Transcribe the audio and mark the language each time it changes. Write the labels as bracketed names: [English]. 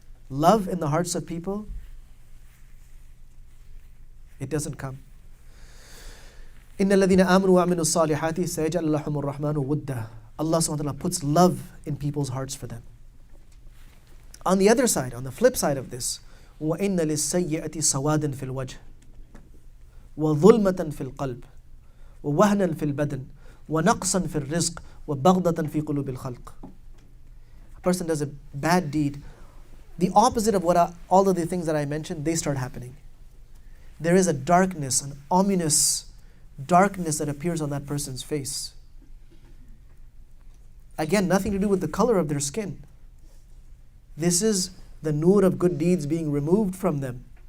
[English] Love in the hearts of people, it doesn't come. [Arabic] إِنَّ الَّذِينَ آمَنُوا وَعَمِلُوا الصَّالِحَاتِ سَيَجْعَلُ لَهُمُ الرَّحْمَنُ وُدًّا. [English] Allah subhanahu wa ta'ala puts love in people's hearts for them. On the other side, on the flip side of this, [Arabic] وَإِنَّ لِلسَّيِّئَةِ سَوَادًا فِي الْوَجْهِ وَظُلْمَةً فِي الْقَلْبِ وَوَهْنًا فِي الْبَدَنِ وَنَقْصًا فِي الرِّزْقِ وَبَغْضَةً فِي قُلُوبِ الْخَلْقِ. [English] A person does a bad deed, the opposite of all of the things that I mentioned, they start happening. There is a darkness, an ominous darkness that appears on that person's face. Again, nothing to do with the color of their skin. This is the nur of good deeds being removed from them.